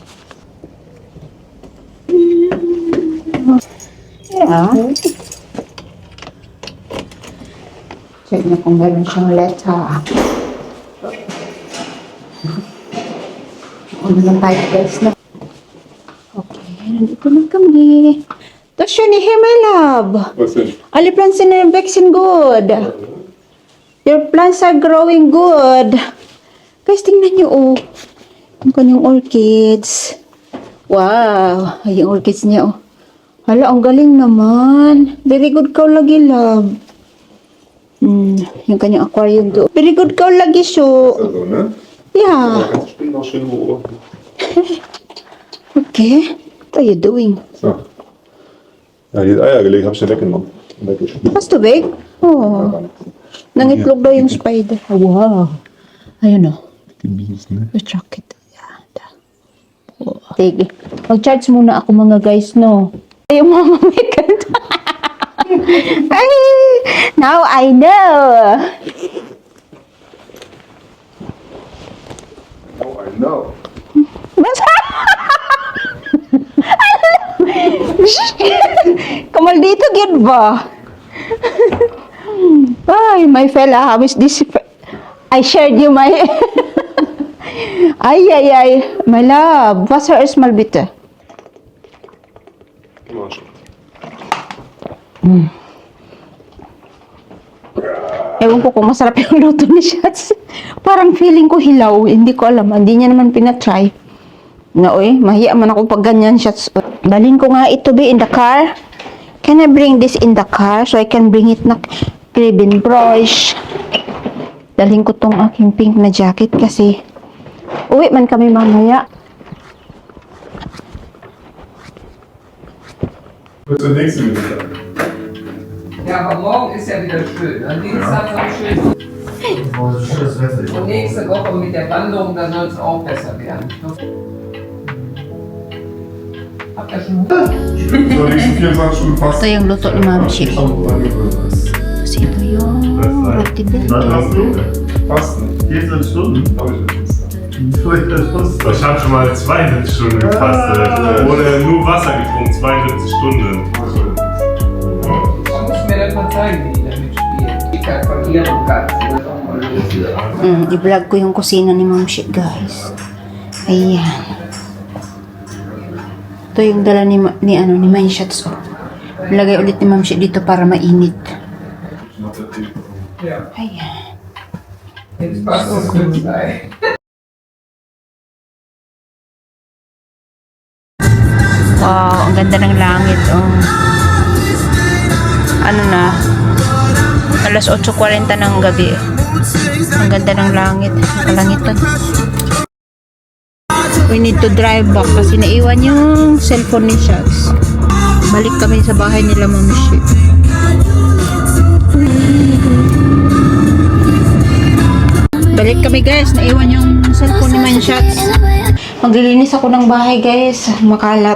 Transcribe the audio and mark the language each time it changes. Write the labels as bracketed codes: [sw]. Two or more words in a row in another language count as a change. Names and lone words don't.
[en] Yeah. [tl] Check na kung meron siyang letter. Ano lang tayo, guys, na. Okay, nandito na kami. Tapos yun, [en] hey, my love. [de] Was denn? Alle plants sind wachsen good. [en] Your plants are growing good. [tl] Guys, tingnan nyo, oh. Ang kanyang orchids. Wow. Ay, yung orchids niya, oh. Hala, ang galing naman. [en] Very good [tl] ka lagi, love. Yung kanyang aquarium doon. [en] Very good [tl] ka lagi, so. [de] Also, ne? [en] Yeah. [de] Da kannst du bestimmt noch schön beobachten. [en] Okay. What are you doing? So. [de] Ja, die Eier gelegt, hab ich dir weggenommen. Weggeschmissen. [tl] Mas tubig? Oh. Nangitlog daw yung spider. Wow. Ayun, oh. [de] Gebies, ne? [en] The jacket. Oh. Sige. [tl] Mag-charge muna ako mga guys, no? Yung mama may kanta. Ay, [en] now I know. Oh, I know. [hil] Kamaldito gid ba? Ay, [en] my fella, how is this? I shared you my... ay, my love. [de] Wasser erstmal bitte. Immer schon. [tl] Ewan ko kung masarap yung luto ni Shots. Parang feeling ko hilaw. Hindi ko alam. Hindi niya naman pinatry. Na, oy, mahiya man ako pag ganyan, Shots. Dalhin ko nga ito, [en] be, in the car. Can I bring this in the car so I can bring it na Kribin brush? [tl] Dalhin ko tong aking pink na jacket kasi uwi man kami mamaya. [de] Was ist der nächste Mittag? Ja, aber morgen ist ja wieder schön. Am Dienstag noch schön. Und nächste Woche mit der Wanderung, dann soll es auch besser werden. Habt ihr schon Hunger? So, nächsten 24 Stunden fast. [tl] Ito yung luto ni Ma'am Chick. Kasi ito yung roti [de] Was hast du? Fasten. 14 Stunden? Hab ich jetzt. Ich habe schon mal 72 Stunden gefastet. Oder nur Wasser getrunken, 72 Stunden. Man muss mir das mal zeigen, wie die damit spielen. Ich kann von ihrem Platz. Das ist auch mal lustig. [tl] I-vlog ko yung kusina ni Ma'am Chick, guys. Ayan. Ito yung dala ni Ma'am Shots, oh. Lagay ulit ni Ma'am Chick dito para mainit. [de] Ja, [tl] Ayan. [de] jetzt passt das für zwei. [tl] Wow, ang ganda ng langit, oh. Ano na? Alas 8:40 ng gabi. Ang ganda ng langit. Kalangitan. [en] We need to drive back [tl] kasi naiwan yung cellphone ni Shots. Balik kami sa bahay nila, Mami Shi. Balik kami guys, naiwan yung cellphone ni Mami Shots. Maglilinis ako ng bahay guys, makalat.